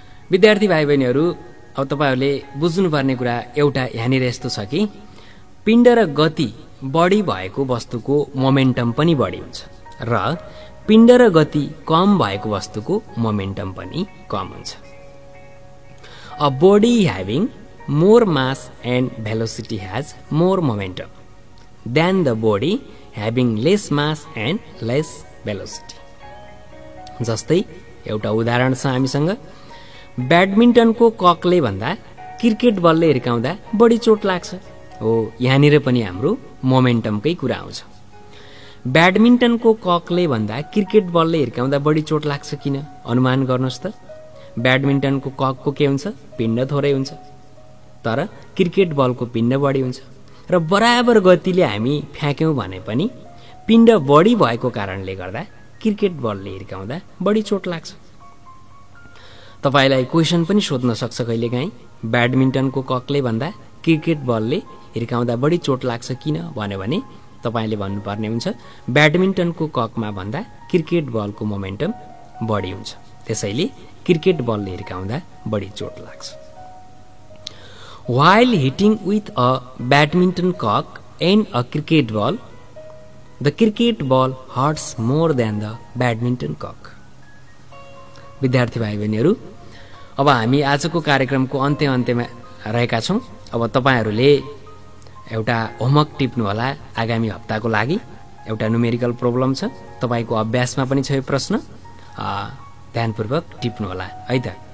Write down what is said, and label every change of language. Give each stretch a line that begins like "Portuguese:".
Nepali: विद्यार्थी भाइ बहिनीहरू, अब तपाईहरुले बुझ्नुपर्ने कुरा एउटा यहाँनिर यस्तो छ कि पिण्ड र गति बढी भएको वस्तुको मोमेन्टम पनि बढी हुन्छ र पिण्ड र गति कम भएको वस्तुको मोमेन्टम पनि कम हुन्छ।
English: A body having more mass and velocity has more momentum than the body having less mass and less velocity.
Nepali: जस्तै एउटा उदाहरण छ हामीसँग, ब्याडमिन्टनको ककले भन्दा क्रिकेट बलले हिर्काउँदा बढी चोट लाग्छ। हो, यहाँनिर पनि हाम्रो मोमेन्टमकै कुरा आउँछ। ब्याडमिन्टनको ककले भन्दा क्रिकेट बलले हिर्काउँदा बढी चोट लाग्छ किन? अनुमान गर्नुहोस् त। ब्याडमिन्टनको ककको के हुन्छ? पिण्ड थोरै हुन्छ, तर क्रिकेट बलको पिण्ड बढी हुन्छ। र बराबर गतिले हामी फ्याँक्यौँ भने पनि पिण्ड बढी भएको कारणले गर्दा क्रिकेट बलले हिर्काउँदा बढी चोट लाग्छ। तपाईलाई क्वेसन पनि सोध्न सक्छ कहिलेकाहीँ, ब्याडमिन्टनको ककले भन्दा क्रिकेट बलले हिर्काउँदा बढी चोट लाग्छ किन भन्यो भने तपाईले भन्नुपर्ने हुन्छ ब्याडमिन्टनको ककमा भन्दा क्रिकेट बलको मोमेन्टम बढी हुन्छ, त्यसैले क्रिकेट बलले हिर्काउँदा बढी चोट लाग्छ।
English: While hitting with a badminton cock and a cricket ball, the cricket ball hurts more than the badminton cock.
Nepali: विद्यार्थी भाइ बहिनीहरू, अब हामी आजको कार्यक्रमको अन्त्यमा रहेका छौं। अब तपाईहरूले एउटा होमवर्क टिप्नु होला आगामी हप्ताको लागि। एउटा न्युमेरिकल प्रब्लम छ, तपाईको अभ्यासमा पनि छ यो प्रश्न, ध्यानपूर्वक टिप्नु होला है त।